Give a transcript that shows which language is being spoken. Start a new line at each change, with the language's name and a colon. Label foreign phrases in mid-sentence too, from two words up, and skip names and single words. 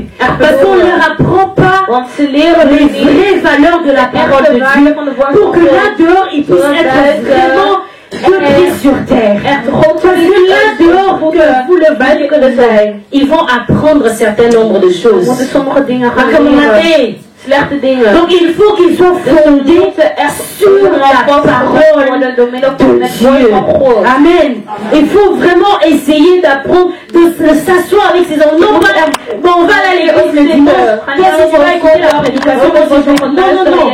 French: Parce qu'on ne leur apprend pas les vraies valeurs de la parole de Dieu pour que là dehors ils puissent être vraiment deux pieds sur terre. Parce que là dehors, que vous le voyez, ils vont apprendre un certain nombre de choses. Comme on a dit,
Dutch: slechte dingen.
French: Donc il faut qu'ils soient fondés sur la parole de Dieu. Amen. Il faut vraiment essayer d'apprendre, de s'asseoir avec ses enfants. Non, bon, on va aller à l'église le dimanche. Toi, si tu vas écouter la prédication, non.